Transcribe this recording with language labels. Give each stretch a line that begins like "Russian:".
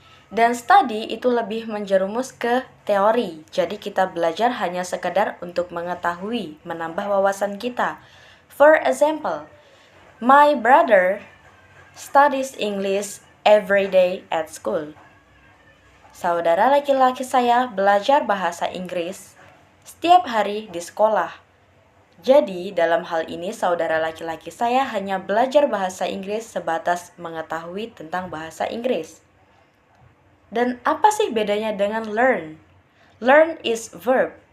Indonesian: Dan study itu lebih menjerumus ke teori. Jadi kita belajar hanya sekedar untuk mengetahui, menambah wawasan kita.
English: For example, my brother studies English every day at school.
Indonesian: Saudara laki-laki saya belajar bahasa Inggris setiap hari di sekolah. Jadi, dalam hal ini saudara laki-laki saya hanya belajar bahasa Inggris sebatas mengetahui tentang bahasa Inggris. Dan apa sih bedanya dengan learn?
English: Learn is verb.